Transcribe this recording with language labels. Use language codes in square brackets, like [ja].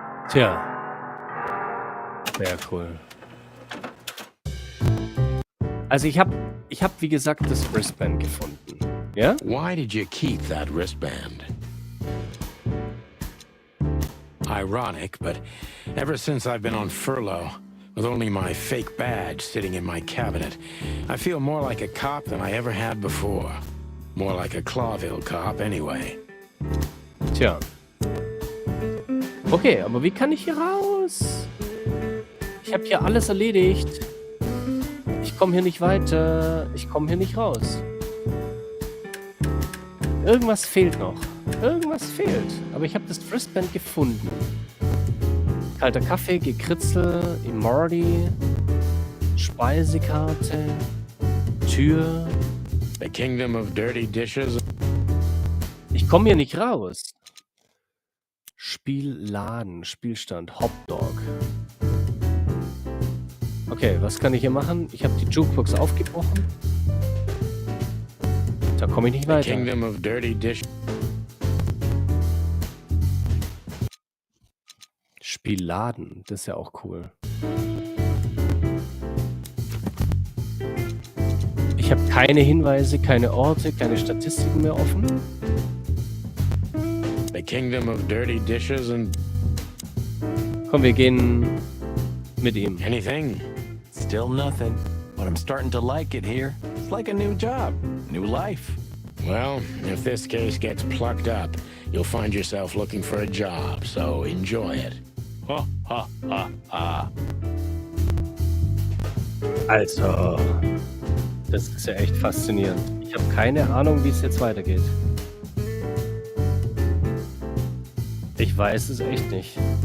[de] Tja. Sehr cool. Also ich hab wie gesagt das Wristband gefunden. Ja? [en] Why did you keep that wristband? Ironic, but ever since I've been on furlough, with only my fake badge sitting in my cabinet, I feel more like a cop than I ever had before. More like a Clawville cop, anyway. [de] Tja. Okay, aber wie kann ich hier raus? Ich habe hier alles erledigt. Ich komme hier nicht weiter. Ich komme hier nicht raus. Irgendwas fehlt noch. Irgendwas fehlt. Aber ich habe das Wristband gefunden. Kalter Kaffee, Gekritzel, Immorty, Speisekarte, Tür. [en] The kingdom of dirty dishes. [de] Ich komme hier nicht raus. Spielladen, Spielstand, Hotdog. Okay, was kann ich hier machen? Ich habe die Jukebox aufgebrochen. Da komme ich nicht weiter. [en] Kingdom of dirty dishes. [de] Spielladen, das ist ja auch cool. Ich habe keine Hinweise, keine Orte, keine Statistiken mehr offen. [en] The kingdom of dirty dishes and [de] Komm, wir gehen mit ihm. [en] anything. Still nothing, but I'm starting to like it here. It's like a new job, new life. Well, if this case gets plucked up, you'll find yourself looking for a job, so enjoy it. Ha, ha, ha, ha. [de] Also, das ist ja echt faszinierend. Ich habe keine Ahnung, wie es jetzt weitergeht. Ich weiß es echt nicht.